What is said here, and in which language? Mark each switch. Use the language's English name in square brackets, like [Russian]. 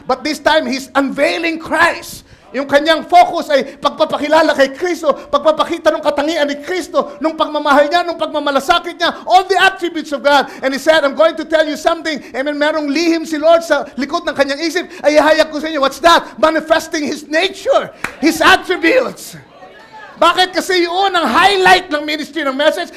[English] But this time, He's unveiling Christ. [Filipino] Yung kanyang focus ay pagpapakilala kay Kristo, pagpapakita ng katangian ni Kristo, nung pagmamahal niya, nung pagmamalasakit niya, [English] all the attributes of God. And He said, I'm going to tell you something. Amen. [Filipino] Merong lihim si Lord sa likod ng kanyang isip. Ay ihayag ko sa inyo. [English] What's that? Manifesting His nature, His attributes. [Filipino] Bakit? Kasi yun ang highlight ng ministry ng message.